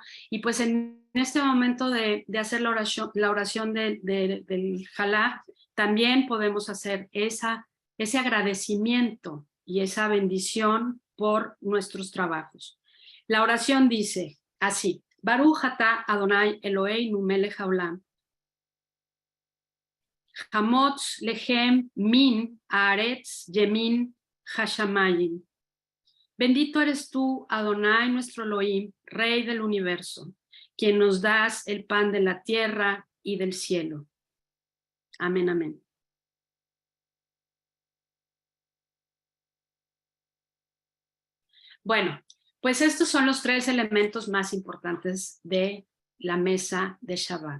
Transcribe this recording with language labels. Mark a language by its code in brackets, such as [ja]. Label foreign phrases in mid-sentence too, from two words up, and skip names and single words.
[es] Y pues en este momento de hacer la oración del Jalá, también podemos hacer ese agradecimiento y esa bendición por nuestros trabajos. La oración dice así: [he] ברוך אתה אדני אלהינו מלך העולם המוציא לחם מן הארץ ומן השמים. [es] Bendito eres tú, Adonai, nuestro Elohim, Rey del universo, quien nos das el pan de la tierra y del cielo. Amén, amén. Bueno, pues estos son los 3 elementos más importantes de la mesa de Shabbat.